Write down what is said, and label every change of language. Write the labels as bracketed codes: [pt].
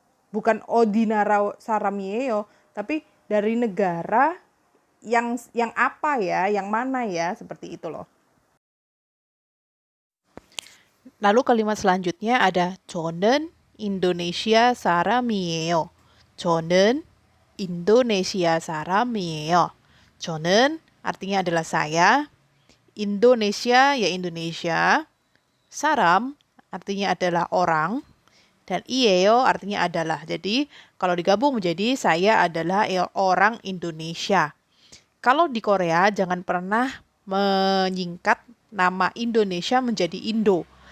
[id] Bukan Odinara Saramieyo, tapi dari negara yang apa ya, yang mana ya, seperti itu loh. Lalu kalimat selanjutnya ada [ko] 저는 Indonesia 사람이에요. 저는 Indonesia 사람이에요. [id] 저는 artinya adalah saya, Indonesia ya Indonesia, saram artinya adalah orang, dan ieo artinya adalah. Jadi kalau digabung menjadi saya adalah orang Indonesia. Kalau di Korea jangan pernah menyingkat nama Indonesia menjadi Indo.